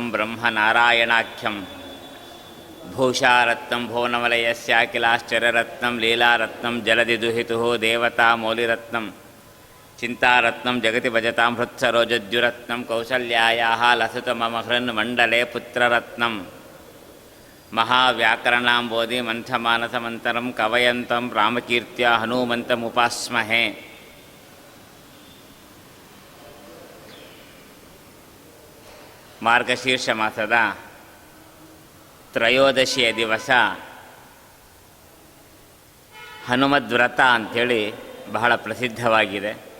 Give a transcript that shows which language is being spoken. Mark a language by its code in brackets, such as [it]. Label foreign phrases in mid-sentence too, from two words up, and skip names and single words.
[sa] ब्रह्मनारायणाख्यं भूषारत्नं भुवनवलयस्याखिलाश्चर्यरत्नं लीलारत्नं जलदिदुहितुः देवतामौलिरत्नं चिन्तारत्नं जगति भजतां हृत्सरोजद्युरत्नं कौसल्यायाः लसतुममहृन्मण्डले पुत्ररत्नं महाव्याकरणाम्बोधि मन्थमानसमन्तरं कवयन्तं रामकीर्त्या हनुमन्तमुपास्महे। [kn] ಮಾರ್ಗಶೀರ್ಷ ಮಾಸದ ತ್ರಯೋದಶಿಯ ದಿವಸ ಹನುಮದ್ವ್ರತ ಅಂಥೇಳಿ ಬಹಳ ಪ್ರಸಿದ್ಧವಾಗಿದೆ.